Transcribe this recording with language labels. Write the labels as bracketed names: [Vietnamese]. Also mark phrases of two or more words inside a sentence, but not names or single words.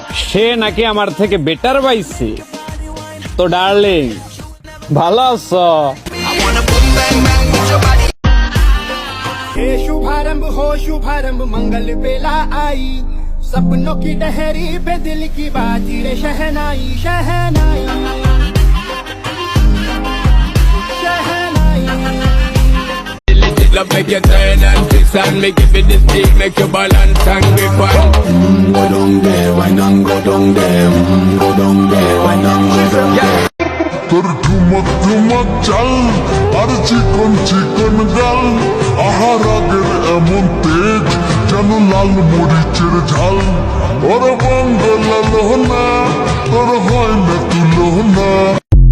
[Bangla] সে নাকি আমার থেকে বেটার পাইছে। তো ডার্লিং ভালো আছো? [Hindi] हे शुभारंभ हो शुभारंभ मंगल बेला आई सपनों की डहरी पे दिल की बाजी रे शहनाई शहनाई शहनाई [English] Love make you turn and twist and make you feel this beat, make you balance and grip on. Go down there, why not go down there? Go down there, why not go down there? [Bangla] তোর ঠুমক ঠুমক চাল আর চিকন চিকন গাল আহার আগের এমন তেজ যেন লাল মরিচের ঝাল ওর বঙ্গ লাল না তোর হয় না তুলো না